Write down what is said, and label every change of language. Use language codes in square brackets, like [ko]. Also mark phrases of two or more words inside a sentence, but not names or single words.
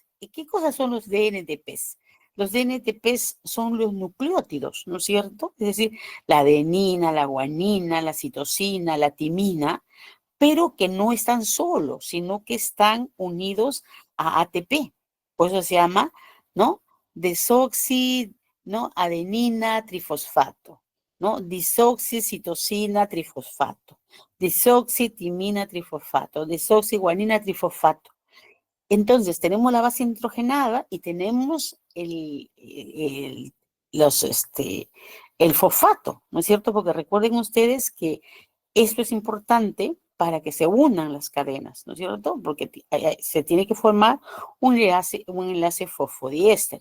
[es] ¿Y qué cosas son los DNTPs? Los DNTPs son los nucleótidos, ¿no es cierto? Es decir, la adenina, la guanina, la citosina, la timina, pero que no están solos, sino que están unidos a ATP. Por eso se llama, ¿no? Desoxi, ¿no? Adenina trifosfato, ¿no? Disoxicitosina trifosfato, disoxitimina trifosfato, desoxiguanina trifosfato. Entonces, tenemos la base nitrogenada y tenemos el fosfato, ¿no es cierto? Porque recuerden ustedes que esto es importante para que se unan las cadenas, ¿no es cierto? Porque se tiene que formar un enlace fosfodiéster.